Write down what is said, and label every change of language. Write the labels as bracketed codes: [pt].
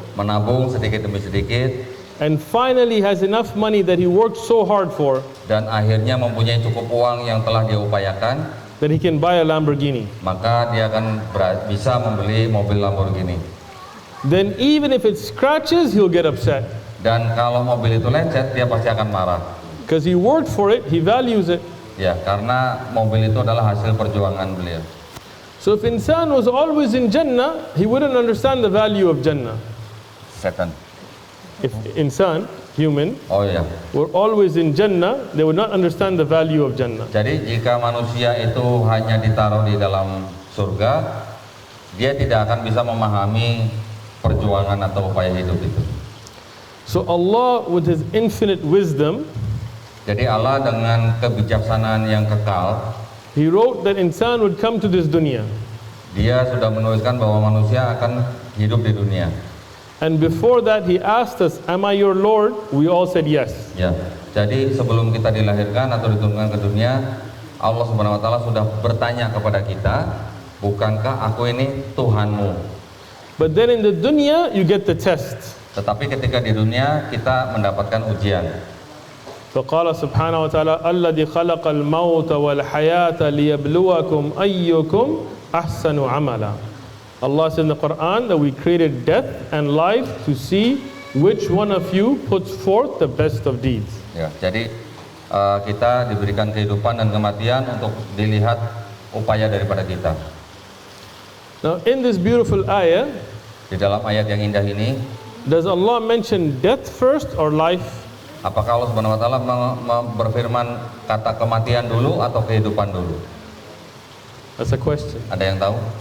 [id] menabung sedikit demi sedikit, [en] and finally has enough money that he worked so hard for, [id] dan akhirnya mempunyai cukup uang yang telah dia upayakan, [en] that he can buy a Lamborghini, [id] maka dia akan bisa membeli mobil Lamborghini. [en] Then even if it scratches, he'll get upset. [id] Dan kalau mobil itu lecet, dia pasti akan marah. [en] Because he worked for it, he values it. [id] Ya, karena mobil itu adalah hasil perjuangan beliau. [en] So if insan was always in Jannah, he wouldn't understand the value of Jannah. [id] Setan. [en] If insan, human, were always in Jannah, they would not understand the value of Jannah. [id] Jadi jika manusia itu hanya ditaruh di dalam surga, dia tidak akan bisa memahami perjuangan atau upaya hidup itu. [en] So Allah with His infinite wisdom, [id] jadi Allah dengan kebijaksanaan yang kekal, [en] He wrote that insan would come to this dunya. [id] Dia sudah menuliskan bahwa manusia akan hidup di dunia. [en] And before that He asked us, "Am I your Lord?" We all said yes. [id] Ya. Jadi sebelum kita dilahirkan atau diturunkan ke dunia, Allah Subhanahu wa taala sudah bertanya kepada kita, "Bukankah aku ini Tuhanmu?" [en] But then in the dunya you get the test. [id] Tetapi ketika di dunia kita mendapatkan ujian. [ar] فقال سبحانه وتعالى الذي خلق الموت والحياة ليبلوكم أيكم أحسن عملا. [en] Allah says in the Quran that we created death and life to see which one of you puts forth the best of deeds. [id] Ya, jadi kita diberikan kehidupan dan kematian untuk dilihat upaya daripada kita. [en] Now in this beautiful ayah, [id] di dalam ayat yang indah ini, [en] does Allah mention death first or life? [id] Apakah Allah Subhanahu wa taala berfirman kata kematian dulu atau kehidupan dulu? [en] That's a question. [id] Ada yang tahu?